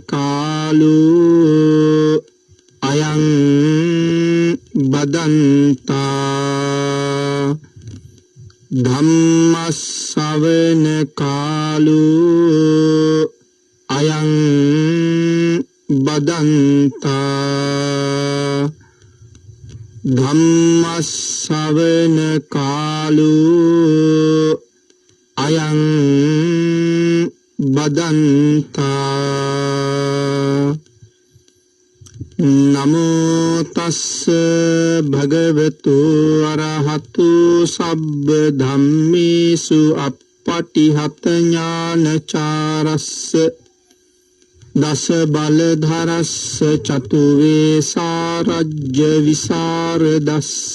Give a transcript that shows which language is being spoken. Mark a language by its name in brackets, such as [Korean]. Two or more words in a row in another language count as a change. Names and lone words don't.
[Pali] කාලෝ අයං බදන්තා ධම්මස්සවන කාලෝ අයං බදන්තා ධම්මස්සවන කාලෝ අයං බදන්තා. නමෝ තස්ස භගවතු අරහතු සබ්බ ධම්මේසු අප්පටිහත ඥානචාරස්ස දස බලධරස්ස චතු වේසාරජ්‍ය විසරදස්ස